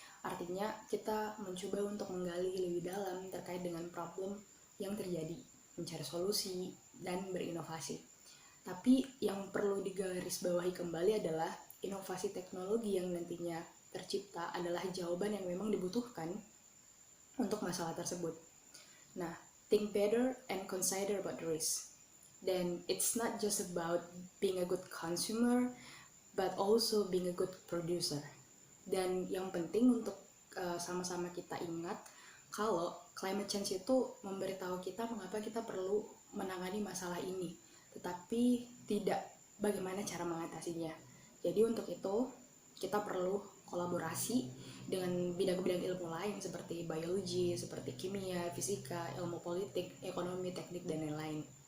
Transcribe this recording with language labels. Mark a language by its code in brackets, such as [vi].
[id] Artinya kita mencoba untuk menggali lebih dalam terkait dengan problem yang terjadi, mencari solusi, dan berinovasi. Tapi yang perlu digarisbawahi kembali adalah inovasi teknologi yang nantinya tercipta adalah jawaban yang memang dibutuhkan untuk masalah tersebut. [en] Nah, think better and consider about the risk. Then it's not just about being a good consumer, but also being a good producer. [id] Dan yang penting untuk sama-sama kita ingat kalau climate change itu memberitahu kita mengapa kita perlu menangani masalah ini, tetapi tidak bagaimana cara mengatasinya. Jadi untuk itu kita perlu kolaborasi dengan bidang-bidang ilmu lain seperti biologi, seperti kimia, fisika, ilmu politik, ekonomi, teknik, dan lain-lain.